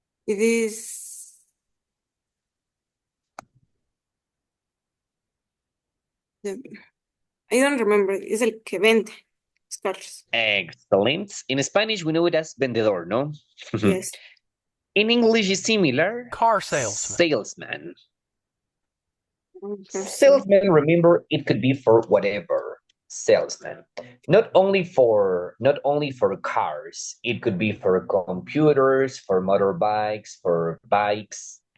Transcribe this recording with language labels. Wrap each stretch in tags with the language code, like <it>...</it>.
<en>It is the, I don't remember.</en> <es>Es el que vende los carros.</es> <en>Excellent. In Spanish, we know it as vendedor, no? Yes. In English, is similar. Car salesman. Salesman. Okay. Salesman, remember, it could be for whatever. Salesman. Not only for cars, it could be for computers, for motorbikes, for bikes.</en>